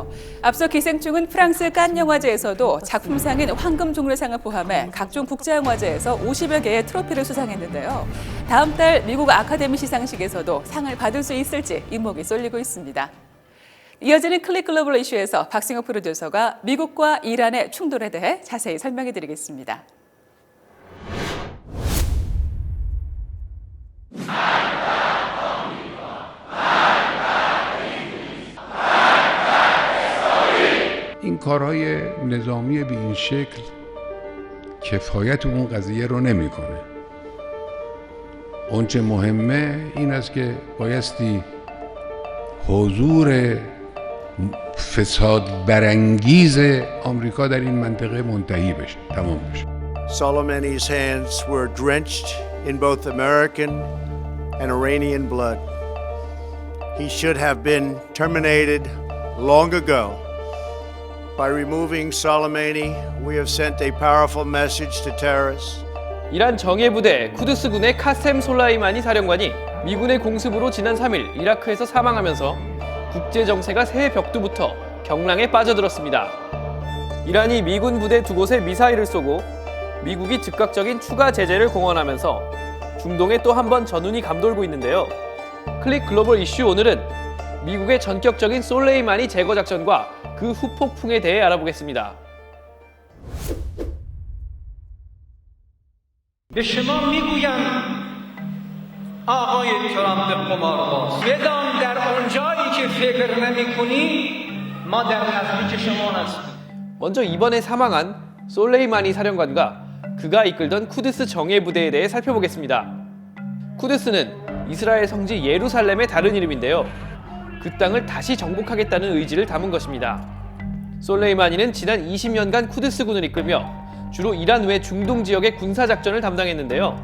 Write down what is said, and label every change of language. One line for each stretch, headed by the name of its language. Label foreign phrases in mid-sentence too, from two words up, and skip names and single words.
Korean: 앞서 기생충은 프랑스 칸 영화제에서도 작품상인 황금 종려상을 포함해 각종 국제영화제에서 50여 개의 트로피를 수상했는데요. 다음 달 미국 아카데미 시상식에서도 상을 받을 수 있을지 이목이 쏠리고 있습니다. 이어지는 클릭 글로벌 이슈에서 박승혁 프로듀서가 미국과 이란의 충돌에 대해 자세히 설명해 드리겠습니다.
Persian: این کارهای نظامی به این شکل کفایت اون قضیه رو نمیکنه. اونچه مهمه این است که بایستی حضور فساد برانگیز آمریکا در این منطقه منتهی بشه، تمام بشه.
English: Soleimani's hands were drenched in both American and Iranian blood. He should have been terminated long ago. By removing Soleimani, we have sent a powerful message to terrorists.
Korean: 이란 정예부대 쿠드스군의 카셈 솔라이마니 사령관이 미군의 공습으로 지난 3일 이라크에서 사망하면서 국제 정세가 새해 벽두부터 경랑에 빠져들었습니다. 이란이 미군 부대 2곳에 미사일을 쏘고 미국이 즉각적인 추가 제재를 공언하면서 중동에 또 한 번 전운이 감돌고 있는데요. 클릭 글로벌 이슈 오늘은 미국의 전격적인 솔레이마니 제거 작전과 그 후폭풍에 대해 알아보겠습니다.
Persian: به شما میگویم آقای ترامپ قمارباز بدان در آنجایی که فکر نمی‌کنی ما در نزدیک شما هستیم.
Korean: 먼저 이번에 사망한 솔레이마니 사령관과 그가 이끌던 쿠드스 정예 부대에 대해 살펴보겠습니다. 쿠드스는 이스라엘 성지 예루살렘의 다른 이름인데요. 그 땅을 다시 정복하겠다는 의지를 담은 것입니다. 솔레이마니는 지난 20년간 쿠드스군을 이끌며 주로 이란 외 중동 지역의 군사작전을 담당했는데요.